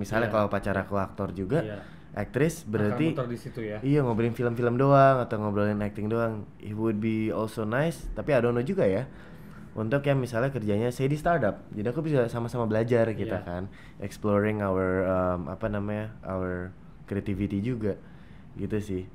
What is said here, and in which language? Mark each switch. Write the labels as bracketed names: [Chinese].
[Indonesian] Misalnya kalau pacar aku aktor juga, aktris, berarti di situ ya. Iya, ngobrolin film-film doang atau ngobrolin acting doang. [English] It would be also nice, [Indonesian] tapi [English] I don't know [Indonesian] juga ya. Untuk yang misalnya kerjanya say di startup, jadi aku bisa sama-sama belajar kita kan, [English] exploring our our creativity [Indonesian] juga, gitu sih.